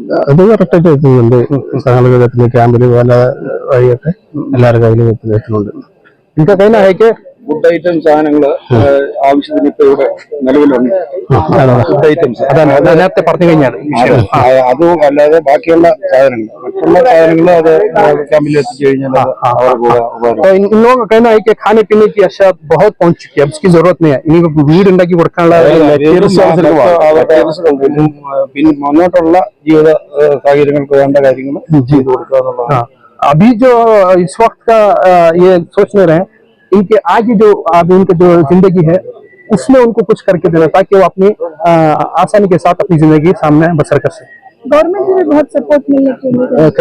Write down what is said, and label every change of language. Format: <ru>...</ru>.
<ml>അത് കറക്റ്റായിട്ട് എത്തുന്നുണ്ട്. ആളുകൾ എത്തുന്ന ക്യാമ്പിൽ പല വഴിയൊക്കെ എല്ലാവരുടെ കയ്യിലും എത്തുന്നുണ്ട്. എനിക്ക് കഴിഞ്ഞ ഫുഡ് ഐറ്റം സാധനങ്ങൾ ആവശ്യത്തിന് ഇപ്പൊ ഇവിടെ നിലവിലുണ്ട്. ഫുഡ് ഐറ്റംസ് നേരത്തെ പറഞ്ഞു കഴിഞ്ഞാൽ അതും അല്ലാതെ ബാക്കിയുള്ള സാധനങ്ങൾ മറ്റുള്ള സാധനങ്ങൾ അത് ക്യാമ്പിൽ എത്തിച്ചു കഴിഞ്ഞാൽ</ml> <hi>इन लोगों का कहना है कि खाने पीने की अशा बहुत पहुंच चुकी है, अब इसकी जरूरत नहीं है. इनको</hi> <ml>വീട് ഉണ്ടാക്കി കൊടുക്കാനുള്ള പിന്നെ മുന്നോട്ടുള്ള ജീവിത സാഹചര്യങ്ങൾക്ക് വേണ്ട കാര്യങ്ങൾ ചെയ്തു കൊടുക്കുക എന്നുള്ളതാണ്.</ml> <hi>अभी जो इस वक्त का ये सोच ले रहे हैं, इनके आगे जो अभी इनकी जो जिंदगी है उसमें उनको कुछ करके देना ताकि वो अपनी आसानी के साथ अपनी जिंदगी सामने बसर कर सके. गवर्नमेंट से भी बहुत सपोर्ट मिलने चाहिए.</hi>